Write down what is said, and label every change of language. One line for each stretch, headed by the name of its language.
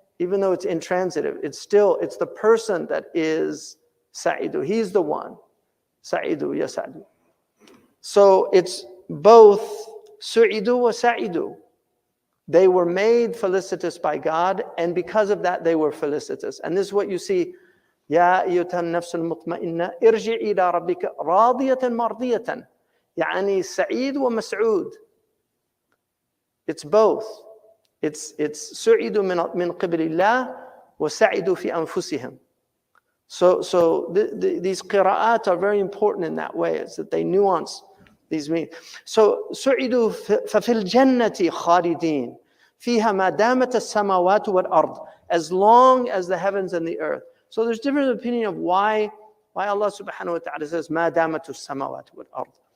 English: Even though it's intransitive, it's the person that is sa'idu. He's the one. Sa'idu yasa'du. So it's both su'idu wa sa'idu. They were made felicitous by God, and because of that, they were felicitous. And this is what you see.
Arabic: يا أيتها النفس المطمئنة ارجعي إلى ربك راضية مرضية. يعني سعيد ومسعود.
English: It's both.
Arabic: It's سعيد من قبل الله وسعيد في أنفسهم.
English: So these qira'at are very important in that way. It's that they nuance these meanings. So
Arabic: سعيدوا ففي الجنة خالدين فيها ما دامت السماوات والأرض,
English: as long as the heavens and the earth. So there's different opinion of why Allah subhanahu wa ta'ala says
Arabic: ما دامت السماوات والأرض.